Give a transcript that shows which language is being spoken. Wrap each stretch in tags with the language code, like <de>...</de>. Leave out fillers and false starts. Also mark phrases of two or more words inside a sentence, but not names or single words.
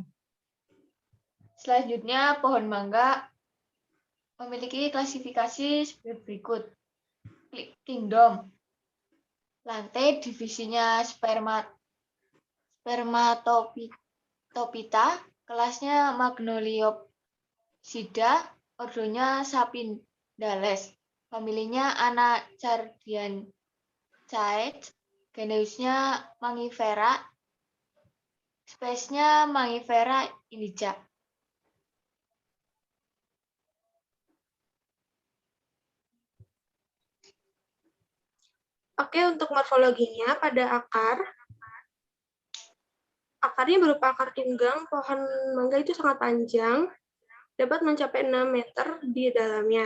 <id>Selanjutnya, pohon mangga memiliki klasifikasi sebagai berikut. Kingdom. Lantai divisinya spermat. Spermatophyta, kelasnya Magnoliopsida, ordonya Sapindales, familinya Anacardiaceae, genusnya Mangifera, spesiesnya Mangifera indica. Oke, untuk morfologinya pada akarnya berupa akar tunggang. Pohon mangga itu sangat panjang, dapat mencapai 6 meter di dalamnya.</id>